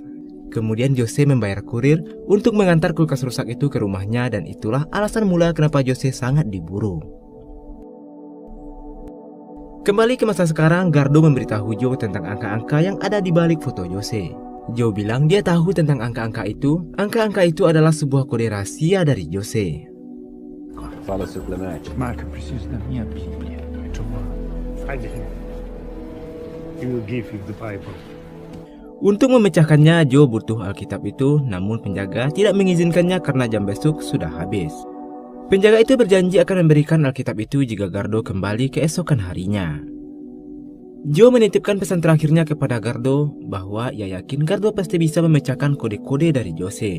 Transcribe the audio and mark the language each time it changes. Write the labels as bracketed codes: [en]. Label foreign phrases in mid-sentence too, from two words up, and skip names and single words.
[id] Kemudian Jose membayar kurir untuk mengantar kulkas rusak itu ke rumahnya dan itulah alasan mula kenapa Jose sangat diburu. Kembali ke masa sekarang, Gardo memberitahu Joe tentang angka-angka yang ada di balik foto Jose. Joe bilang dia tahu tentang angka-angka itu. Angka-angka itu adalah sebuah kode rahasia dari Jose. [pt] Fala, seu Clemente. Marca, eu preciso da minha Bíblia. [id] Coba, [en] find him. He will give you the Bible. [id] Untuk memecahkannya, Joe butuh Alkitab itu, namun penjaga tidak mengizinkannya karena jam besok sudah habis. Penjaga itu berjanji akan memberikan Alkitab itu jika Gardo kembali keesokan harinya. Joe menitipkan pesan terakhirnya kepada Gardo bahwa ia yakin Gardo pasti bisa memecahkan kode-kode dari Jose.